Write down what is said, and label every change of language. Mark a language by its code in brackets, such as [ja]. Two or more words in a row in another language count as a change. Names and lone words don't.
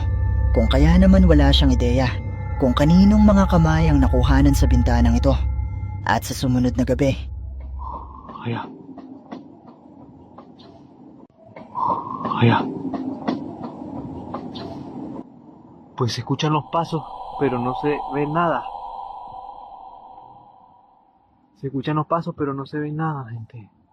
[tl] Kung kaya naman wala siyang ideya kung kaninong mga kamay ang nakuhanan sa bintanang ito. At sa sumunod na gabi, [es] Pues se escuchan los pasos, pero no se ve nada. Se escuchan los pasos, pero no se ve nada, gente.